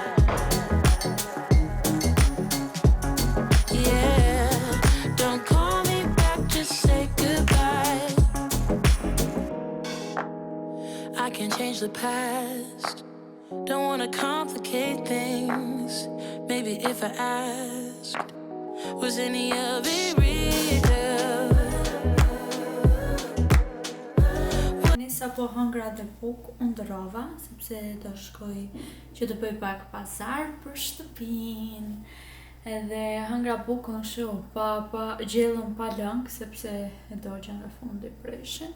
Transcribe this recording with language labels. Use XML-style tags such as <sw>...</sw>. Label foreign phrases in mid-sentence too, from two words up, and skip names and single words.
<en>Yeah, don't call me back to say goodbye. I can't change the past, don't wanna complicate things. Maybe if I asked, was any of it real?</en> <sq>Nisa po hëngra dhe buk, unë ndërrova, sepse do shkoj që të bëj pak pazar për shtëpin. Edhe hëngra bukën shumë, pa gjellën pa lëng, sepse e dogja nga fundi preshin.</sq>